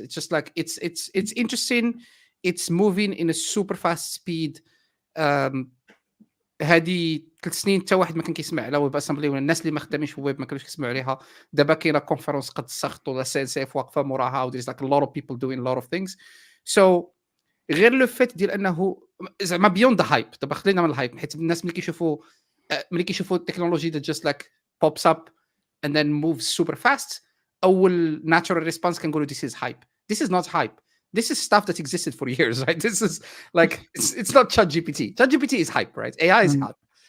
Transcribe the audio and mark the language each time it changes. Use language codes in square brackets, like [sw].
[en] It's just like it's interesting, it's moving in a super fast speed. [ar] هذه 3 سنين حتى واحد ما كان كيسمع على ويب اسامبلي، ولا الناس اللي ما خدامينش في ويب ما كانوش كيسمعوا عليها. دابا كاينه كونفرنس قد السخط ولا سي اس اف واقفه موراها، و [en] there's like a lot of people doing a lot of things. [ar] So غير لو فيت ديال انه زعما [en] Beyond the hype. [ar] دابا خلينا من الهايب، حيت الناس ملي كيشوفوا التكنولوجي [en] that just like pops up and then moves super fast، اول natural response [ar] كنقولوا [en] this is hype. This is not hype. This is stuff that existed for years, right? This is like it's not ChatGPT. ChatGPT is hype, right? AI is hype.